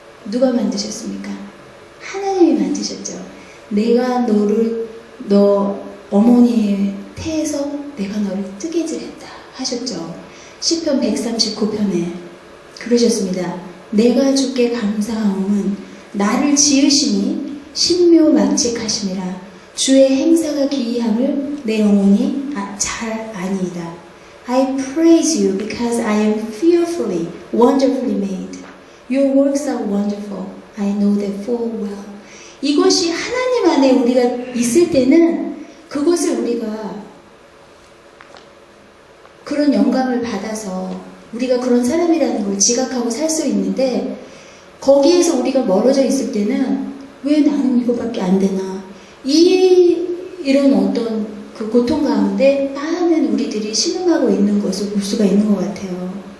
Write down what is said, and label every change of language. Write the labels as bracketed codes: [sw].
[ko] 누가 만드셨습니까? 하나님이 만드셨죠. 내가 너 어머니의 태에서 내가 너를 뜨개질했다 하셨죠. 시편 139편에 그러셨습니다. 내가 주께 감사함은 나를 지으시니 신묘막직하심이라. 주의 행사가 기이함을 내 영혼이 잘 아니이다. [en] I praise you because I am fearfully, wonderfully made. Your works are wonderful. I know that full well. [ko] 이것이 하나님 안에 우리가 있을 때는 그것을 우리가 그런 영감을 받아서 우리가 그런 사람이라는 걸 지각하고 살 수 있는데, 거기에서 우리가 멀어져 있을 때는 왜 나는 이거밖에 안 되나, 이런 어떤 그 고통 가운데 많은 우리들이 신음하고 있는 것을 볼 수가 있는 것 같아요.